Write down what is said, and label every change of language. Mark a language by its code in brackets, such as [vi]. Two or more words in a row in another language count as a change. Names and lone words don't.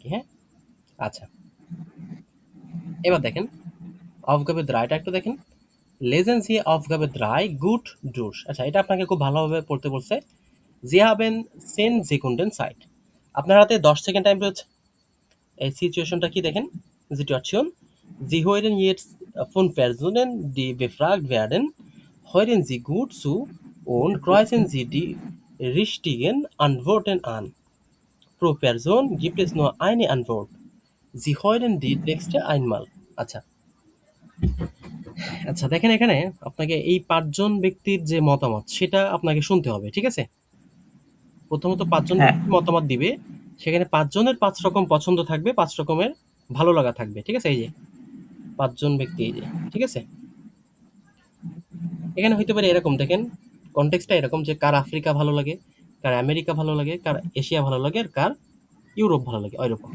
[bn] হ্যাঁ, আচ্ছা, এবার দেখেন [de] Aufgabe drei [bn] একটু দেখেন, [de] Lesen Sie Aufgabe drei gut durch. [bn] আচ্ছা, এটা আপনাকে খুব ভালোভাবে পড়তে বলছে। [de] Sie haben 10 Sekunden Zeit, [bn] আপনার হাতে 10 সেকেন্ড টাইম রয়েছে। এই সিচুয়েশনটা কি দেখেন, সিচুয়েশন [de] Sie hören jetzt von Personen, die befragt werden, hören Sie gut zu und kreuzen Sie die richtigen Antworten an. Pro Person gibt es nur eine Antwort. Sie hören die Texte einmal. [bn] আচ্ছা আচ্ছা, দেখেন এখানে আপনাকে এই 5 জন ব্যক্তির যে মতামত সেটা আপনাকে শুনতে হবে। ঠিক আছে, প্রথমত 5 জন হ্যাঁ ব্যক্তি মতামত দিবে, সেখানে 5 জনের 5 রকম পছন্দ থাকবে, 5 রকমের ভালো লাগা থাকবে। ঠিক আছে, এই যে 5 জন ব্যক্তি, এই যে, ঠিক আছে। এখানে হইতে পারে এরকম, দেখেন কনটেক্সটটা এরকম যে কার আফ্রিকা ভালো লাগে, কার আমেরিকা ভালো লাগে, কার এশিয়া ভালো লাগে, আর কার ইউরোপ ভালো লাগে, ওইরকম।